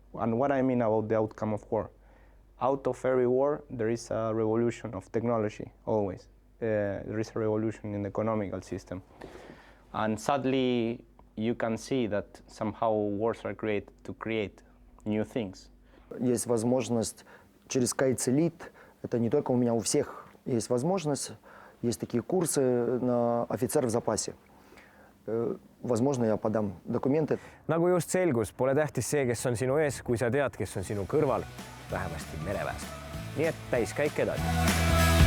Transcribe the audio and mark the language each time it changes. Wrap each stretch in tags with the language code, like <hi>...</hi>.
<en>And what I mean about the outcome of war. Out of every war, there is a revolution of technology, always. There is a revolution in the economical system. And sadly, you can see that somehow wars are created to create new things.</en> <ru>Есть возможность через Кайц Элит, это не только у меня, у всех есть возможность, есть такие курсы на офицеров в запасе. Возможно, я подам документы.</ru> <et>Nagu just selgus, pole tähtis see, kes on sinu ees, kui sa tead, kes on sinu kõrval, vähemasti mereväes. Nii et täiskäik edasi.</et>